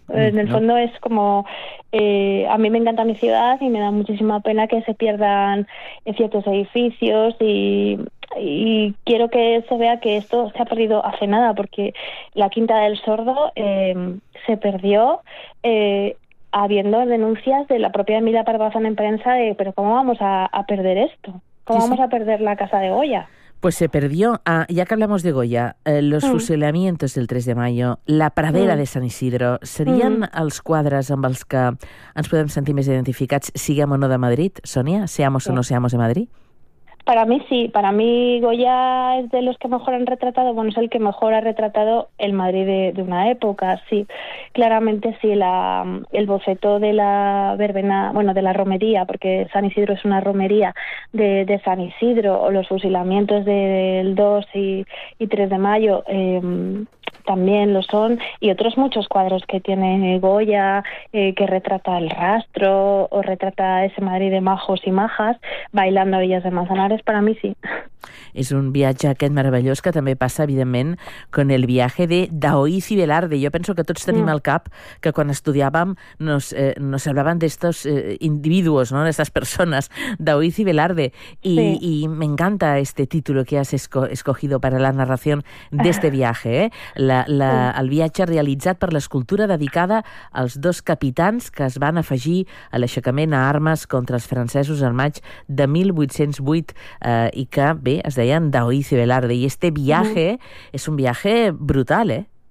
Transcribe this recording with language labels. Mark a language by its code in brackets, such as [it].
[es] En el fondo es como, a mí me encanta mi ciudad y me da muchísima pena que se pierdan ciertos edificios y quiero que se vea que esto se ha perdido hace nada, porque la Quinta del Sordo se perdió habiendo denuncias de la propia Emilia Barbazán en prensa de, pero ¿cómo vamos a perder esto? ¿Cómo vamos a perder la Casa de Goya? Pues se perdió. Ah, ya que hablamos de Goya, los fusilamientos del 3 de mayo, la pradera de Sant Isidro, [ca] ¿serien els quadres amb els que ens podem sentir més identificats, siguem o no de Madrid, [es] Sonia? ¿Seamos o no seamos de Madrid? Para mí sí, para mí Goya es de los que mejor han retratado, bueno, es el que mejor ha retratado el Madrid de una época, sí. Claramente sí, el boceto de la verbena, bueno, de la romería, porque San Isidro es una romería de San Isidro, o los fusilamientos del 2 y 3 de mayo, también lo son, y otros muchos cuadros que tiene Goya, que retrata el rastro, o retrata ese Madrid de majos y majas, bailando a Villas de Manzanares. Para mí sí. [ca] És un viatge aquest meravellós que també passa, evidentment, [es] con el viaje de Daoiz y Velarde. [ca] Jo penso que tots tenim al cap que quan estudiàvem [es] nos hablaban [ca] d'estos individuos, no? D'estas persones, Daoiz y Velarde. Sí. [es] Y me encanta este título que has escogido para la narración de este viaje, eh? [ca] El viatge realitzat per l'escultura dedicada als dos capitans que es van afegir a l'aixecament a armes contra els francesos en maig de 1808 i que, bé, es deien Daoiz y Velarde, [es] y este viaje es un viaje brutal, ¿eh?